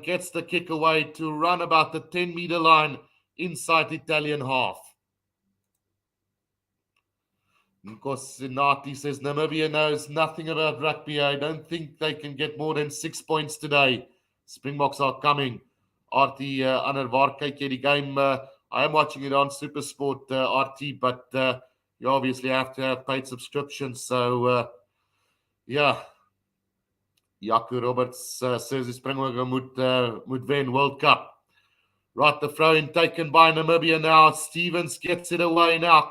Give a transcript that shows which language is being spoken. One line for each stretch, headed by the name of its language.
English: Gets the kick away to run about the 10-meter line inside Italian half. Nkosinati says Namibia knows nothing about rugby. I don't think they can get more than 6 points today. Springboks are coming.
Afrikaans: RT, Anner, waar kyk jy die game?
English: I am watching it on SuperSport, RT, but you obviously have to have paid subscriptions. So, yeah. Jaco Roberts says
Afrikaans: die Springbokke moet wen
English: World Cup. Right, the throw-in taken by Namibia now. Stevens gets it away now.